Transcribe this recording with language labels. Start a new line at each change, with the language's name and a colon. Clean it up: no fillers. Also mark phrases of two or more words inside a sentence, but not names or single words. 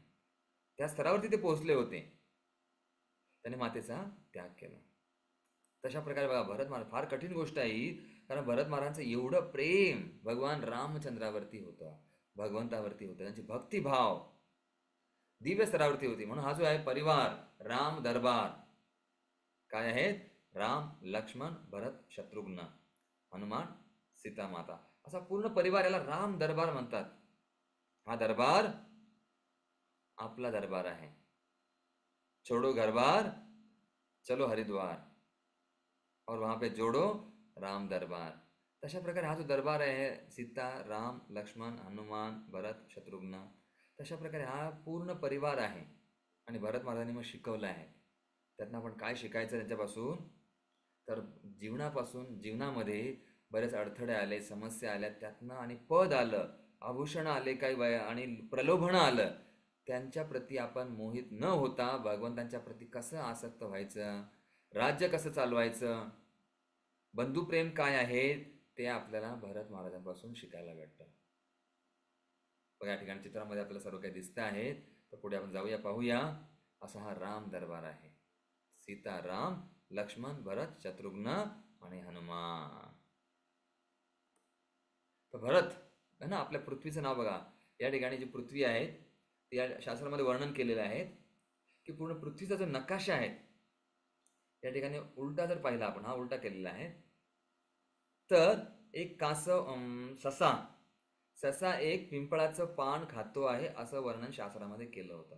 Marathi: त्या स्तरावरती ते पोहोचले होते, त्याने मातेचा त्याग केला. तशा प्रकारे बघा, भरत महाराज, फार कठीण गोष्ट आहे ही, कारण भरत महाराजांचं एवढं प्रेम भगवान रामचंद्रावरती होतं, भगवंतावरती होतं, त्यांची भक्तिभाव दिव्य स्तरावरती होती. म्हणून हा जो आहे परिवार राम दरबार, काय आहेत? राम, लक्ष्मण, भरत, शत्रुघ्न, हनुमान, सीता माता, असा पूर्ण परिवार याला राम दरबार म्हणतात. हा दरबार आपला दरबार आहे.
Hindi: छोडो घरबार, चलो हरिद्वार, और वहां पे जोडो राम दरबार.
Marathi: तशा प्रकारे हा जो दरबार आहे, सीता, राम, लक्ष्मण, हनुमान, भरत, शत्रुघ्न, तशा प्रकारे हा पूर्ण परिवार आहे. आणि भरत महाराजांनी मग शिकवलं आहे. त्यातनं आपण काय शिकायचं त्यांच्यापासून, तर जीवनामध्ये बरेच अडथळे आले, समस्या आल्या, त्यातनं आणि पद आलं, आभूषण आले काही आणि प्रलोभनं आलं, त्यांच्या प्रती आपण मोहित न होता भगवंतांच्या प्रती कसं आसक्त व्हायचं, राज्य कसं चालवायचं, बंधुप्रेम काय आहे, ते आपल्याला भरत महाराजांपासून शिकायला भेटतं. बघा या ठिकाणी चित्रामध्ये आपल्याला सर्व काही दिसतं आहे. तर पुढे आपण जाऊया, पाहूया. असा हा राम दरबार आहे. सीता, राम, लक्ष्मण, भरत, शत्रुघ्न आणि हनुमान. तर भरत है ना, आपल्या पृथ्वीचं नाव बघा. या ठिकाणी जी पृथ्वी आहे ती या शास्त्रामध्ये वर्णन केलेलं आहे की पूर्ण पृथ्वीचा जो नकाशा आहे, या ठिकाणी उलटा जर पाहिला आपण, हा उलटा केलेला आहे, तर एक ससा एक पिंपळाचं पान खातो आहे असं वर्णन शास्त्रामध्ये केलं होतं.